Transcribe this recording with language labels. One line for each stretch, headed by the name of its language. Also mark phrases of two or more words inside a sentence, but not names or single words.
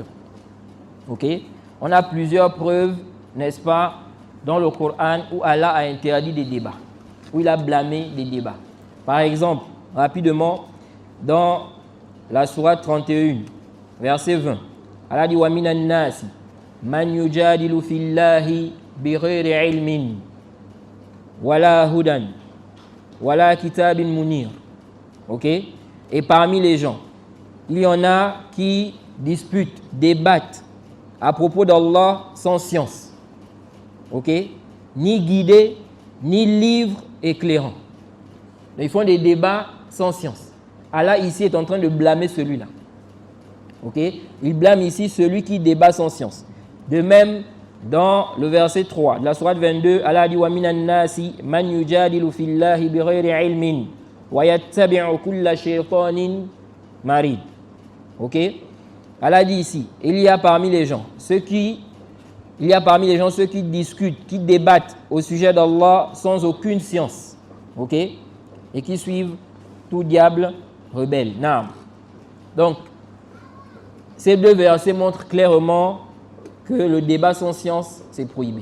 French: Ok, on a plusieurs preuves, n'est-ce pas, dans le Coran où Allah a interdit des débats, où il a blâmé des débats. Par exemple, rapidement, dans la sourate 31, verset 20, Allah dit
Arabic: ومن الناس من يجادل في الله بغير علم ولا هدى ولا كتاب منير.
French: Ok? Et parmi les gens, il y en a qui disputent, débattent à propos d'Allah sans science. Ok? Ni guidé, ni livre éclairant. Ils font des débats sans science. Allah ici est en train de blâmer celui-là. Ok? Il blâme ici celui qui débat sans science. De même, dans le verset 3 de la sourate 22, Allah dit
Arabic: ومن الناس من يجادل في الله بغير علم ويتبع كل شيطان مريد.
French: Ok? Allah dit ici, il y a parmi les gens ceux qui discutent, qui débattent au sujet d'Allah sans aucune science. Ok? Et qui suivent tout diable rebelle. Naam. Donc, ces deux versets montrent clairement que le débat sans science, c'est prohibé.